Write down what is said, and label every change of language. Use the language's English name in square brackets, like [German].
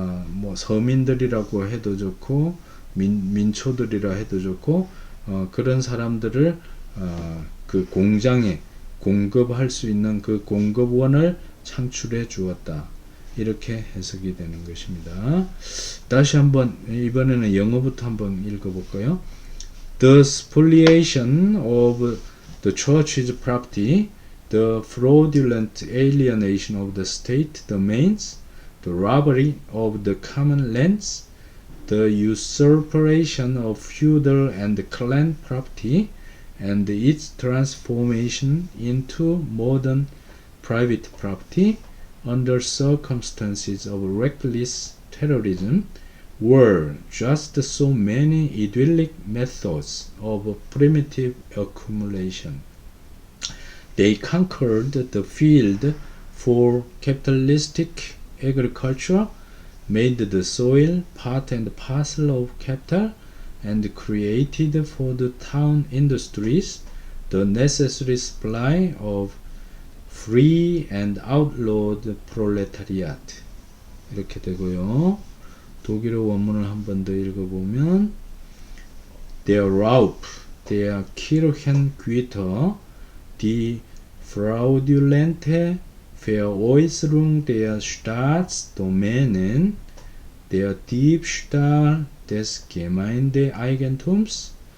[Korean] 뭐 서민들이라고 해도 좋고 민초들이라 해도 좋고 그런 사람들을 그 공장에 공급할 수 있는 그 공급원을 창출해 주었다. 이렇게 해석이 되는 것입니다. 다시 한번 이번에는 영어부터 한번 읽어볼까요? [English] The spoliation of the church's property, the fraudulent alienation of the state domains, the robbery of the common lands, the usurpation of feudal and clan property, and its transformation into modern private property under circumstances of reckless terrorism were just so many idyllic methods of primitive accumulation. They conquered the field for capitalistic agriculture, made the soil part and parcel of capital, and created for the town industries the necessary supply of free and outlawed proletariat. [Korean] 이렇게 되고요. 독일어 원문을 한 번 더 읽어보면 [German] Der Raub, der Kirchengüter, die fraudulente Veräußerung der Staatsdomänen, der Diebstahl des Gemeindeeigentums,